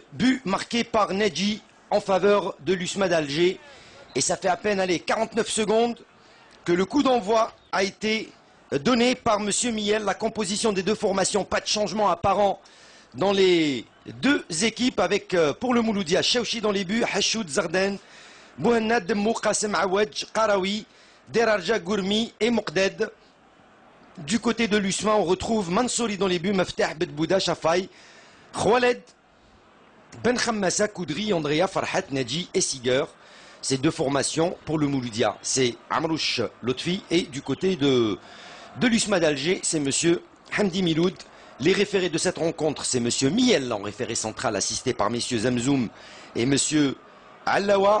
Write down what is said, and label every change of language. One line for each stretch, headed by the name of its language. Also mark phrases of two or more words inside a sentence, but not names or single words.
French: But marqué par Nedji en faveur de l'USMA d'Alger. Et ça fait à peine 49 secondes que le coup d'envoi a été donné par M. Miel. La composition des deux formations, pas de changement apparent dans les deux équipes avec pour le Mouloudia, Chouchi dans les buts, Hachoud Zarden, Bouhannad Mouqasem Awadj, Qarawi, Derarja Gourmi et Moqded. Du côté de l'USMA, on retrouve Mansouri dans les buts, Meftah Bedbouda, Shafai, Khwaled, Ben Khammassa, Koudri, Andrea, Farhat, Nadji et Siger. Ces deux formations pour le Mouloudia, c'est Amrouche Lotfi, et du côté de l'USMA d'Alger, c'est monsieur Hamdi Miloud. Les référés de cette rencontre, c'est monsieur Miel en référé central, assisté par messieurs Zamzoum et monsieur Allawa.